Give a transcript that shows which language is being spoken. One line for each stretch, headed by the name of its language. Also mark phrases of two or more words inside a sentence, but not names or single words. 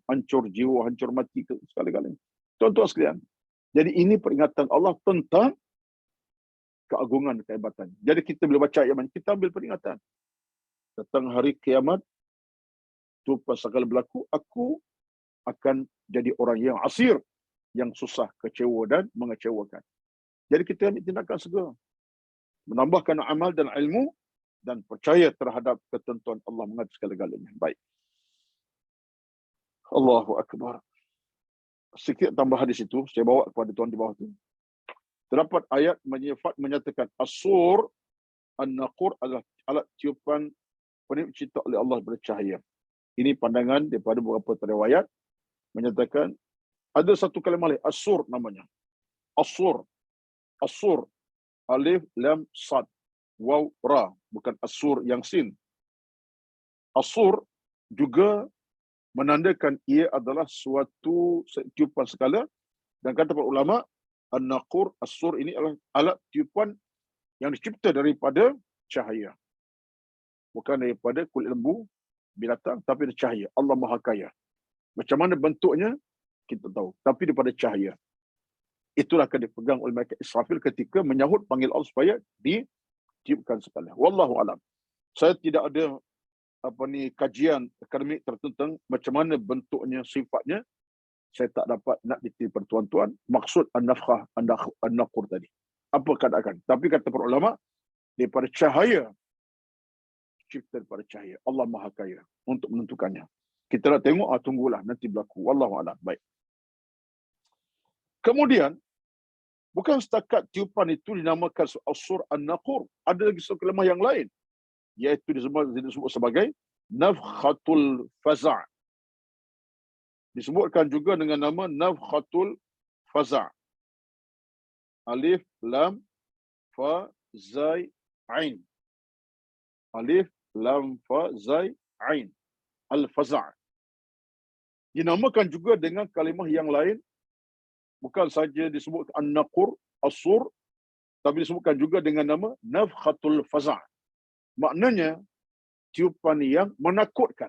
Malay: Hancur jiwa, hancur mati segala-galanya. Tuan-tuan sekalian, jadi ini peringatan Allah tentang keagungan dan kehebatan. Jadi kita bila baca ayat ini, kita ambil peringatan. Datang hari kiamat, tu pasal berlaku, aku akan jadi orang yang asir, yang susah, kecewa dan mengecewakan. Jadi kita ambil tindakan segera. Menambahkan amal dan ilmu dan percaya terhadap ketentuan Allah mengatur segala-galanya. Baik.
Arabic: Allahu Akbar.
Malay: Sikit tambahan di situ, saya bawa kepada tuan di bawah itu. Terdapat ayat menyatakan as-sur, an-naqur adalah alat tiupan pencipta oleh Allah bercahaya. Ini pandangan daripada beberapa riwayat menyatakan ada satu kalimah lain, as-sur namanya. As-sur. As-sur. Alif, lam, sad. Waw, ra. Bukan as-sur yang sin. As-sur juga menandakan ia adalah suatu tiupan sekala. Dan kata para ulama, an-naqur, as-sur ini adalah alat tiupan yang dicipta daripada cahaya. Bukan daripada kulit lembu, binatang, tapi dari cahaya. Allah Maha Kaya. Macam mana bentuknya, kita tahu. Tapi daripada cahaya. Itulah akan dipegang oleh malaikat Israfil ketika menyahut panggil Allah supaya ditiupkan sekali.
Arabic: Wallahu alam.
Malay: Saya tidak ada kajian akademik tertentu tentang macam mana bentuknya, sifatnya. Saya tak dapat nak ditiupkan tuan-tuan. Maksud an-nafkhah, an-naqur tadi. Apa keadaan? Tapi kata para ulama, daripada cahaya, cipta daripada cahaya. Allah Maha Kaya untuk menentukannya. Kita nak tengok, tunggulah nanti berlaku.
Arabic: Wallahu a'lam.
Malay: Baik. Kemudian, bukan setakat tiupan itu dinamakan as-sur an-naqur. Ada lagi satu kalimah yang lain. Iaitu disebut sebagai
Arabic: nafkhatul faza'.
Malay: Disebutkan juga dengan nama
Arabic: nafkhatul faza'.
Malay: Alif, lam, fa, zai, ain. Alif, lam, fa, zai, ain. Al-faza'. Dinamakan juga dengan kalimah yang lain. Bukan saja disebut an-naqur, as-sur, tapi disebutkan juga dengan nama
Arabic: nafkhatul faza'.
Malay: Maknanya, tiupan yang menakutkan.